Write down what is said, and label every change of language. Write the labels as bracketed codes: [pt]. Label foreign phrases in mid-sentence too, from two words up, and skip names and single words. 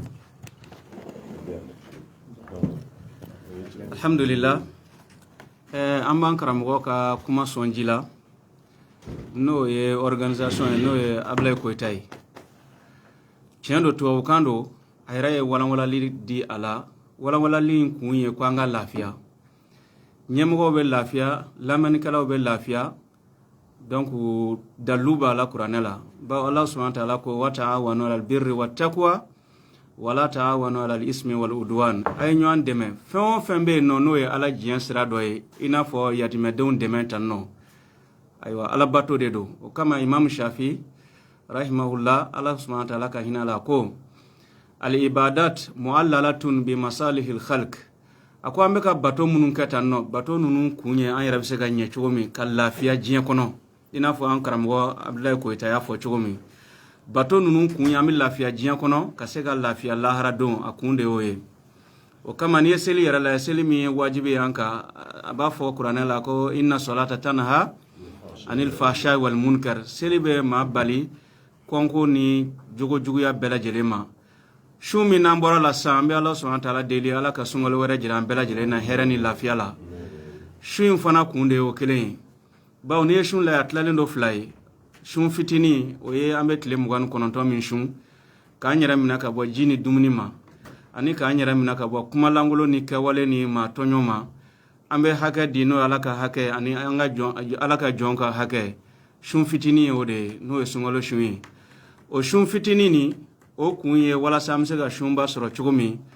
[bm] alhamdulillah an b'an karamɔgɔ ka kuma sɔn ji la n'o ye organisation ye n'o ye Ablaye Koyita ye tiɲɛ don tubabukan don a yɛrɛ ye walanwalali di a la walanwalali in kun ye ko an ka lafiya ɲɛmɔgɔw bɛ lafiya lamɛnnikɛlaw bɛ lafiya donc dalilu b'a la kuranɛ la bawo [ar] الله سبحانه وتعالى [bm] ko [ar] وتعاونوا على البر والتقوى ولا تعاونوا على الإثم والعدوان [bm] a ye ɲɔgɔn dɛmɛ fɛn o fɛn bɛ yen nɔ n'o ye ala diɲɛ sira dɔ ye i n'a fɔ yatimɛdenw dɛmɛ tan nɔ ayiwa alabato de don o kama imam Shafi [ar] رحمه الله الله سبحانه وتعالى [bm] ka hinɛ la ko [ar] العبادات معللة بمصالح الخلق [bm] ako an bɛ ka bato minnu kɛ tan nɔ bato ninnu kun ye an yɛrɛ bɛ se ka ɲɛ cogo min ka lafiya diɲɛ kɔnɔ i n'a fɔ an karamɔgɔ Abdulaye Koyita y'a fɔ cogo min bato ninnu kun ye an bɛ lafiya diɲɛ kɔnɔ ka se ka lafiya lahara don a kun de y'o ye o kama n'i ye seli yɛrɛ la seli min ye wajibi ye an kan a b'a fɔ kuranɛ la ko [ar] إن الصلاة تنهى عن الفحشاء والمنكر [bm] seli bɛ maa bali kɔnko ni jogojuguya bɛɛ lajɛlen ma su min n'an bɔra la sisan an bɛ ala [ar] سبحانه وتعالى [bm] deli ala ka sunkalo wɛrɛ jira an bɛɛ lajɛlen na hɛrɛ ni lafiya la su in fana kun de ye o kelen ye bawo n'i ye su lajɛ a tilalen don fila ye su fitinin o ye an bɛ tile 29 min su k'an yɛrɛ minɛ ka bɔ ji ni dumuni ma ani k'an yɛrɛ minɛ ka bɔ kumalangolo ni kɛwale ni maa tɔɲɔ ma an bɛ hakɛ di n'o ye ala ka hakɛ ani an ka ala ka jɔn ka hakɛ su fitinin ye o de ye n'o ye sunkalo su ye o su fitinin ni o kun ye walasa an bɛ se ka sunba sɔrɔ cogo min